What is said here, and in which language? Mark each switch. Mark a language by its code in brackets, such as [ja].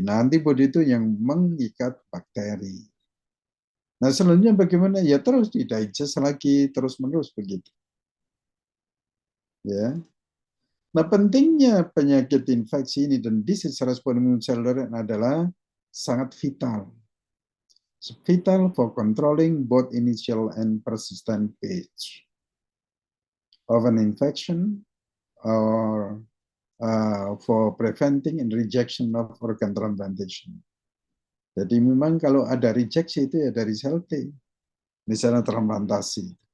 [id] Nah, antibody itu yang mengikat bakteri. Nah, selanjutnya bagaimana? Ya terus didigest lagi, terus-menerus begitu. Ya. Nah, pentingnya penyakit infeksi ini dan disease respons imun seluler adalah sangat vital. [en] Vital for controlling both initial and persistent phase of an infection or for preventing and rejection of organ transplantation. [id] Jadi memang kalau ada rejeksi itu ya dari sel T, misalnya transplantasi.